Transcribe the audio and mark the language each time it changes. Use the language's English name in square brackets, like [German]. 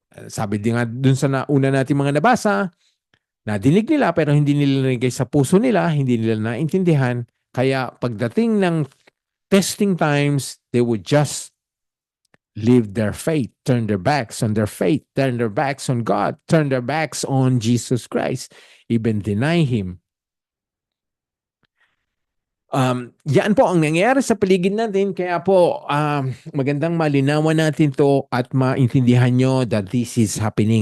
[Filipino] Sabi din nga dun sa una natin mga nabasa, nadinig nila pero hindi nila nilagay sa puso nila, hindi nila naintindihan. Kaya pagdating ng testing times, [English] they would just leave their faith, turn their backs on their faith, turn their backs on God, turn their backs on Jesus Christ, even deny Him. [Filipino] Yan po ang nangyayari sa paligid natin. Kaya po, magandang malinawan natin to at maintindihan nyo [English] that this is happening.